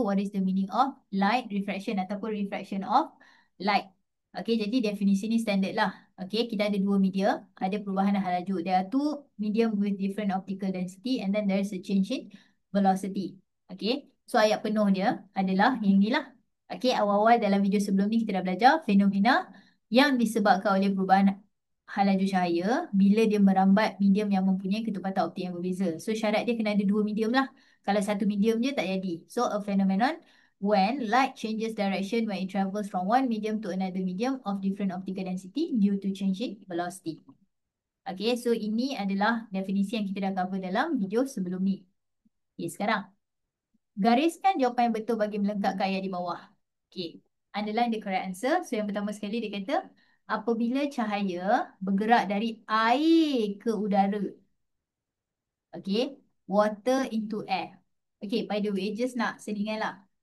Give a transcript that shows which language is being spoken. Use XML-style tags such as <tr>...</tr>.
<en>What is the meaning of light refraction ataupun refraction of light?</en> <ms>Okay, jadi definisi ni standard lah. Okay, kita ada dua media, ada perubahan hal laju.</ms> <en>There are two medium with different optical density and then there is a change in velocity. Okay.</en> <ms>So ayat penuh dia adalah yang inilah. Okey, awal-awal dalam video sebelum ni kita dah belajar fenomena yang disebabkan oleh perubahan hal laju cahaya bila dia merambat medium yang mempunyai ketepatan optik yang berbeza. So syarat dia kena ada dua medium lah. Kalau satu medium je tak jadi.</ms> <en>So a phenomenon when light changes direction when it travels from one medium to another medium of different optical density due to changing velocity.</en> <ms>Okey, so ini adalah definisi yang kita dah cover dalam video sebelum ni. Okay, sekarang gariskan jawapan yang betul bagi melengkapkan ayat di bawah. Okey.</ms> <en>Underline the correct answer.</en> <ms>So yang pertama sekali dia kata, apabila cahaya bergerak dari air ke udara.</ms> <en>Okey. Water into air. Okey, by the way, just</en> <ms>nak selingan lah.</ms>